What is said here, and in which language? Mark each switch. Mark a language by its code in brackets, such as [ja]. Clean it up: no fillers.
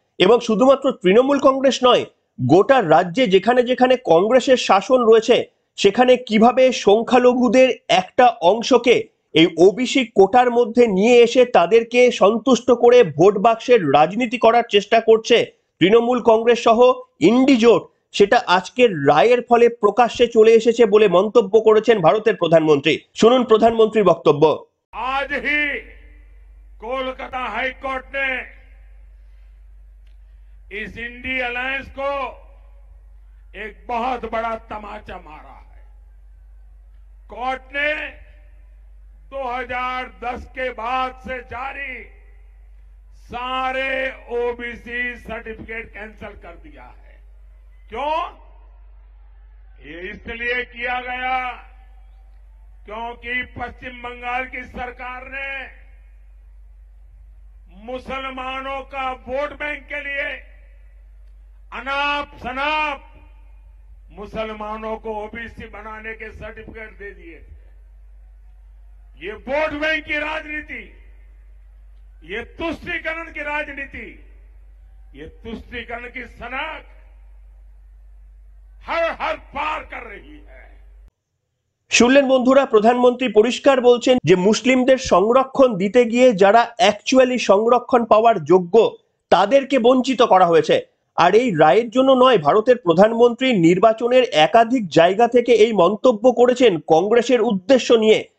[bn] এবং শুধুমাত্র তৃণমূল কংগ্রেস নয়, গোটা রাজ্যে যেখানে যেখানে কংগ্রেসের শাসন রয়েছে, সেখানে কিভাবে সংখ্যালঘুদের একটা অংশকে এই ওবিসি কোটার মধ্যে নিয়ে এসে তাদেরকে সন্তুষ্ট করে ভোট বাক্সের রাজনীতি করার চেষ্টা করছে তৃণমূল কংগ্রেস সহ ইন্ডি জোট, সেটা আজকের রায়ের ফলে প্রকাশ্যে চলে এসেছে বলে মন্তব্য করেছেন ভারতের প্রধানমন্ত্রী। শুনুন প্রধানমন্ত্রীর বক্তব্য। [hi] आज ही कोलकाता हाई कोर्ट ने इस इंडी अलायंस को एक बहुत बड़ा तमाचा मारा है। कोर्ट ने 2010 के बाद से जारी सारे ओबीसी सर्टिफिकेट कैंसिल कर दिया है। क्यों? ये इसलिए किया गया क्योंकि पश्चिम बंगाल की सरकार ने मुसलमानों का वोट बैंक के लिए अनाप शनाप मुसलमानों को ओबीसी बनाने के सर्टिफिकेट दे दिए थे। ये वोट बैंक की राजनीति, ये तुष्टीकरण की राजनीति, ये तुष्टीकरण की सनक हर पार कर रही है। [bn] শুনলেন বন্ধুরা, প্রধানমন্ত্রী পরিষ্কার বলছেন যে মুসলিমদের সংরক্ষণ দিতে গিয়ে যারা অ্যাকচুয়ালি সংরক্ষণ পাওয়ার যোগ্য তাদেরকে বঞ্চিত করা হয়েছে। আর এই রায়ের জন্য নয়, ভারতের প্রধানমন্ত্রী নির্বাচনের একাধিক জায়গা থেকে এই মন্তব্য করেছেন কংগ্রেসের উদ্দেশ্য নিয়ে।